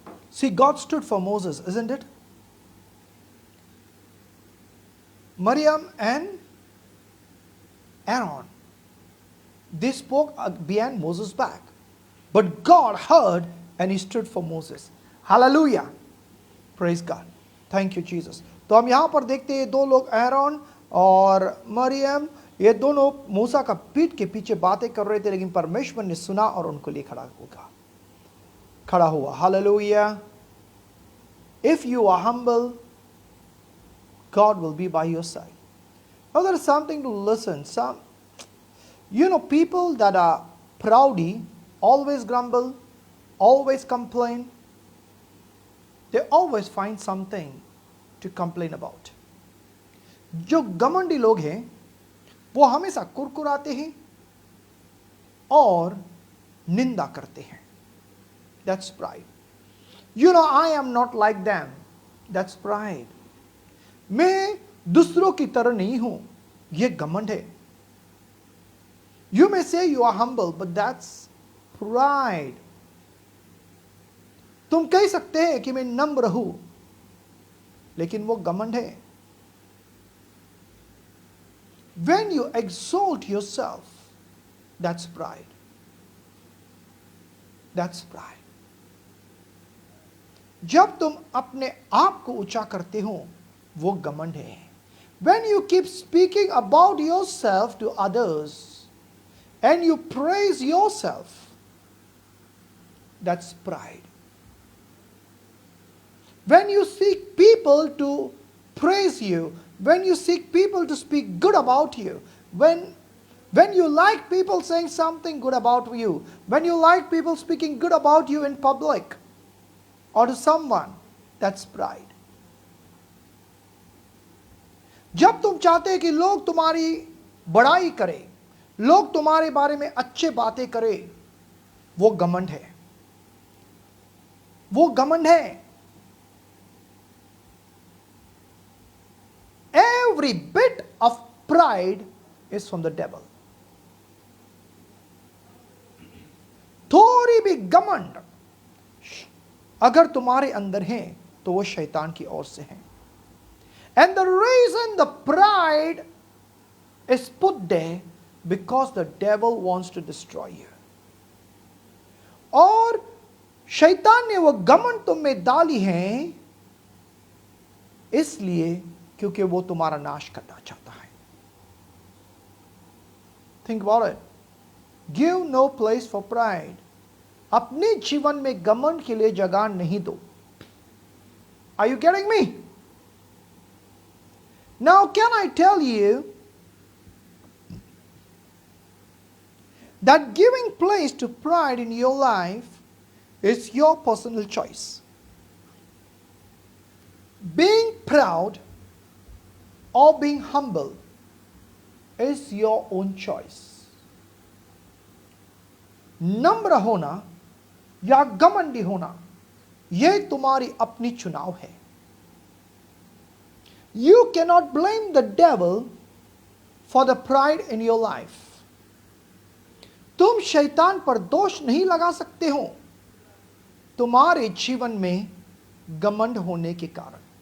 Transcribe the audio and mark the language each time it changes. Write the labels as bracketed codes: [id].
[en] See, God stood for Moses, isn't it? Miriam and Aaron, they spoke behind Moses' back, but God heard and He stood for Moses. Hallelujah. Praise God. Thank you, Jesus. [hi] तो हम यहाँ पर देखते हैं दो लोग, Aaron और मरियम, ये दोनों मूसा का पीठ के पीछे बातें कर रहे थे, लेकिन परमेश्वर ने सुना और उनको लिए खड़ा हुआ। Hallelujah. [en] If you are humble, God will be by your side. Now there is something to listen. People that are proudy, always grumble, always complain, they always find something to complain about. [hi] जो घमंडी लोग हैं वो हमेशा कुरकुराते हैं और निंदा करते हैं. [en] That's pride. I am not like them. That's pride. [hi] मैं दूसरों की तरह नहीं हूं, ये घमंड है. [en] You may say you are humble, but that's pride. [hi] तुम कह सकते हैं कि मैं नम्र हूं, लेकिन वो घमंड है. [en] When you exalt yourself, that's pride. That's pride. [hi] जब तुम अपने आप को ऊंचा करते हो, वो घमंड है. [en] When you keep speaking about yourself to others and you praise yourself, that's pride. When you seek people to praise you, when you seek people to speak good about you, when you like people saying something good about you, when you like people speaking good about you in public or to someone, that's pride. [hi] जब तुम चाहते हैं कि लोग तुम्हारी बड़ाई करें, लोग तुम्हारे बारे में अच्छे बातें करें, वो घमंड है. वो घमंड है. [en] Every bit of pride is from the devil. [hi] थोड़ी भी घमंड अगर तुम्हारे अंदर है तो वो शैतान की ओर से है. [en] And the reason the pride is put there because the devil wants to destroy you. [hi] और शैतान ने वो घमंड तुम में डाली है इसलिए क्योंकि वो तुम्हारा नाश करना चाहता है. [en] Think about it. Give no place for pride. [hi] अपने जीवन में घमंड के लिए जगह नहीं दो. [en] Are you getting me? Now can I tell you that giving place to pride in your life is your personal choice. Being proud or being humble is your own choice. [hi] नम्र होना या घमंडी होना यह तुम्हारी अपनी चुनाव है. [en] You cannot blame the devil for the pride in your life. [hi] तुम शैतान पर दोष नहीं लगा सकते हो तुम्हारे जीवन में घमंड होने के कारण.